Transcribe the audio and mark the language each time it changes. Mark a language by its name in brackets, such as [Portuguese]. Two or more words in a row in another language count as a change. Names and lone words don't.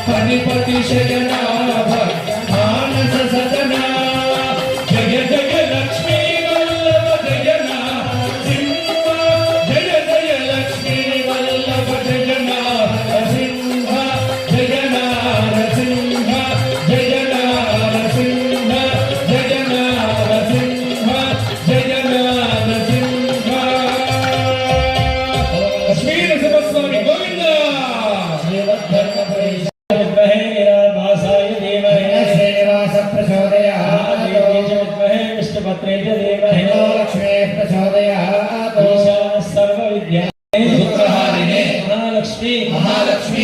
[Sanskrit] అధిపతి శయనా మానస సదనా జయ జయ లక్ష్మీ వల్లభ జయనా సింహ జయ జయ లక్ష్మీ వల్లభ జయనా సింహ జయనా సింహ జయనా సింహ జయనా సింహ జయనా సింహ లక్ష్మీ నరసింహస్వామి గోవింద विद्महे नीलाभासाय धीमहि శ్రీనివాస ప్రచోదయాత్ विद्महे विष्णुपत्रे च धीमहि లక్ష్మీ ప్రచోదయాత్ ईशानः सर्वविद्याः दुःखहारिणे महालक्ष्मी महालक्ष्मी